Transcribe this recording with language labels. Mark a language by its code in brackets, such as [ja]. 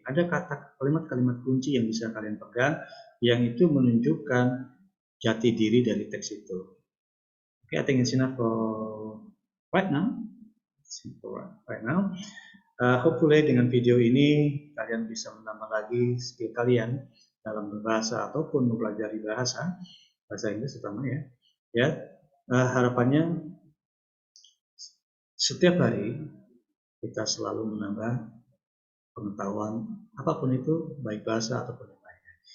[id] Ada kalimat-kalimat kunci yang bisa kalian pegang yang itu menunjukkan jati diri dari teks itu. [en] Okay, I think it's enough for right now. Right now. Hopefully [id] dengan video ini kalian bisa menambah lagi skill kalian dalam berbahasa ataupun mempelajari bahasa Inggris terutama ya. Ya, harapannya setiap hari kita selalu menambah pengetahuan apapun itu, baik bahasa ataupun yang lainnya.